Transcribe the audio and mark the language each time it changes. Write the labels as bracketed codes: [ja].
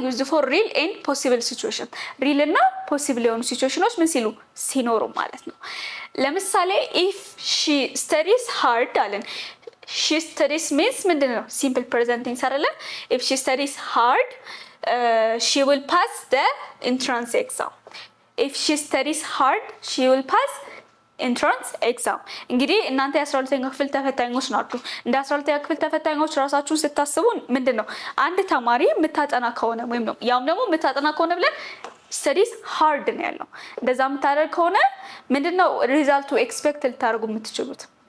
[en] ዩዝ ፎር ሪል ኤንድ ፖሲብል ሲቹዌሽን [am] ሪል እና ፖሲብል የሆኑ ሲቹዌሽኖች ምን ሲኖሩ ማለት ነው። ለምሳሌ [en] if she studies hard [am] አለን። [en] she studies means [am] ምንድን ነው? [en] ሲምፕል ፕሬዘንት ቴንስ [am] አይደለ? [en] if she studies hard she will pass the entrance exam. if she studies hard she will pass entrance exam. [am] እንግዲህ እናንተ የ12ኛ ክፍል ተፈታኞች ናችሁ። እንደ 12ኛ ክፍል ተፈታኞች ራሳችሁን ስታስቡ ምንድነው አንድ ተማሪ የምታጠና ከሆነ ወይም ነው ያም ደግሞ የምታጠና ከሆነ ብለን [en] studies hard [am] ነው ያለው። እንደዛ የምታደርግ ከሆነ ምንድነው ሪዛልቱ ኤክስፔክት ልታደርጉ የምትችሉት?